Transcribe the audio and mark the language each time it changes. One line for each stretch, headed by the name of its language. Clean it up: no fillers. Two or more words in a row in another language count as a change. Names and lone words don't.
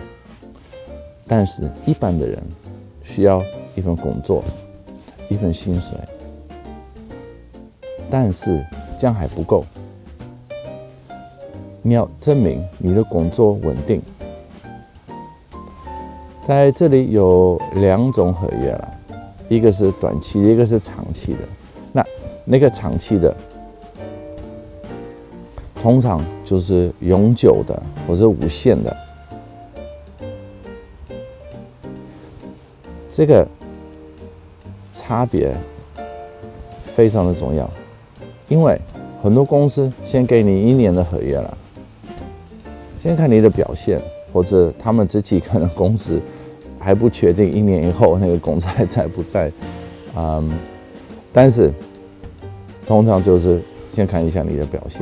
Chinese: 但是一般的人需要一份工作，一份薪水，但是這樣還不夠，你要證明你的工作穩定。在這裡有兩種合約了，一個是短期的，一個是長期的。那個長期的，通常就是永久的或者無限的。這個差別非常的重要，因為很多公司先給你1年的合約了，先看你的表現，或者他們自己可能公司還不確定1年以後那個公司還在不在，但是通常就是先看一下你的表現。